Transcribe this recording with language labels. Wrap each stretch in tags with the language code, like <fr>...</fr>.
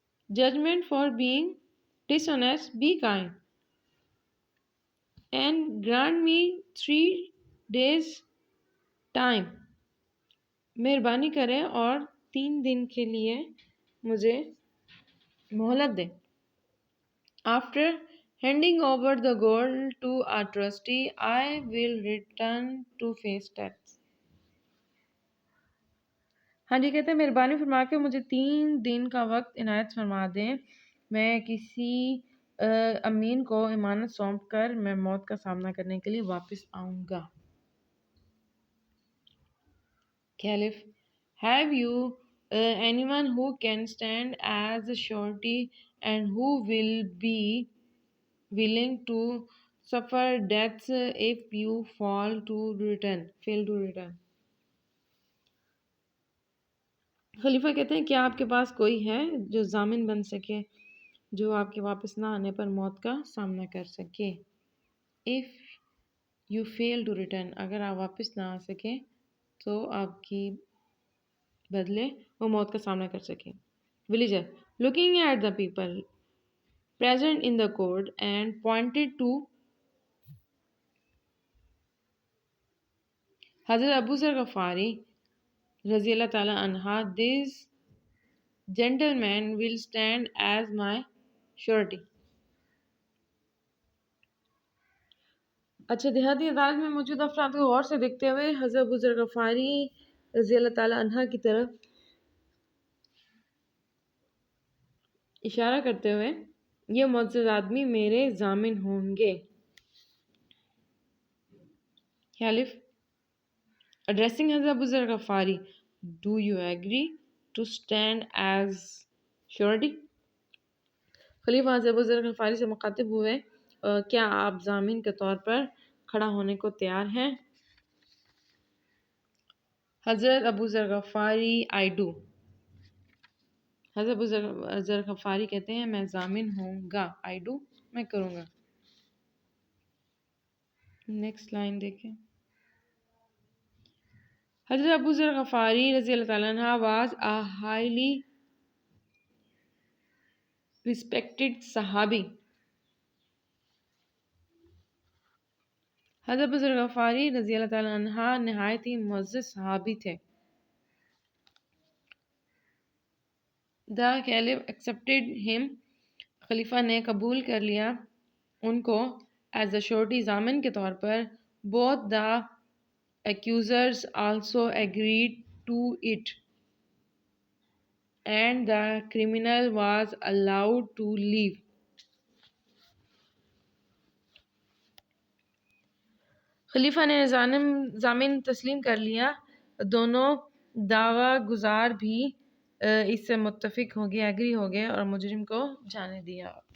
<en>Judgement for being dishonest, be kind and grant me 3 days time.</en> <ur>مہربانی کریں اور 3 دن کے لیے مجھے مہلت دیں.</ur> <en>After handing over the gold to a trustee, I will return to face tax.</en> <ur>ہاں جی, کہتے ہیں مہربانی فرما کے مجھے 3 دن کا وقت عنایت فرما دیں, میں کسی امین کو امانت سونپ کر میں موت کا سامنا کرنے کے لیے واپس آؤں گا.</ur> <en>Caliph, have you anyone who can stand as a surety and who will be willing to suffer death if you fail to return?</en> <ur>خلیفہ کہتے ہیں کیا آپ کے پاس کوئی ہے جو ضامن بن سکے جو آپ کے واپس نہ آنے پر موت کا سامنا کر سکے.</ur> <en>If you fail to return,</en> <ur>اگر آپ واپس نہ آ سکیں تو آپ کی بدلے وہ موت کا سامنا کر سکیں.</ur> <en>Villager, looking at the people present in the court and pointed to Hazrat Abu Zar Ghifari رضی اللہ تعالیٰ عنہ, this gentleman will stand as my surety.</en> <ur>اچھا, دیہاتی عدالت میں موجود افراد کو غور سے دیکھتے ہوئے حضرت ابو ذر غفاری رضی اللہ تعالیٰ عنہ کی طرف اشارہ کرتے ہوئے, یہ معزز آدمی میرے ضامن ہوں گے.</ur> <en>خالف, addressing Hazrat Abu Zar Ghifari, do you agree to stand as surety?</en> <ur>خلیفہ حضرت ابو ذر غفاری سے مخاطب ہوئے, کیا آپ ضامن کے طور پر کھڑا ہونے کو تیار ہیں؟ حضرت ابو ذر غفاری,</ur> <en>I do.</en> <ur>حضرت ابو ذر غفاری کہتے ہیں میں ضامن ہوں گا.</ur> <en>I do,</en> <ur>میں کروں گا. نیکسٹ لائن دیکھیں.</ur> <en>حضرت ابو ذر غفاری رضی اللہ تعالیٰ عنہ was a highly respected صحابی.</en> <ur>حضرت ابو ذر غفاری رضی اللہ تعالیٰ عنہ نہایت ہی معزز صحابی تھے.</ur> <en>The Caliph accepted him,</en> <ur>خلیفہ نے قبول کر لیا ان کو</ur> <en>as a surety,</en> <ur>ضامن کے طور پر.</ur> <en>Both the accusers also agreed to it and the criminal was allowed to leave.</en> <ur>خلیفہ نے ضامن تسلیم کر لیا, دونوں دعوی گزار بھی اس سے متفق ہو گئے, ایگری ہو گئے اور مجرم کو جانے دیا.</ur>